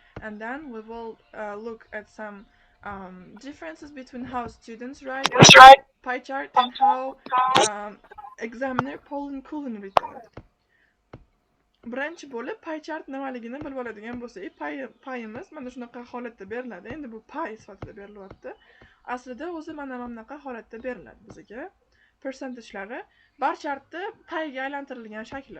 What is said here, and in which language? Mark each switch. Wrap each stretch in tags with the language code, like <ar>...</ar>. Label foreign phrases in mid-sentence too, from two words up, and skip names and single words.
<en>and then we will look at some differences between how students write pie chart and how examiner Pauline Cullen written it.</en> <uz>Birinchi bo'lib</uz> <en>pie chart</en> <uz>nimaligini bilib oladigan bo'lsak, payimiz mana shunaqa holatda beriladi. Endi bu pie sifatida berilyapti. Aslida o'zi mana bunaqa holatda beriladi bizga. Percentagelari</uz> <en>bar chartda</en> <uz>pie'ga aylantirilgan shakli.</uz>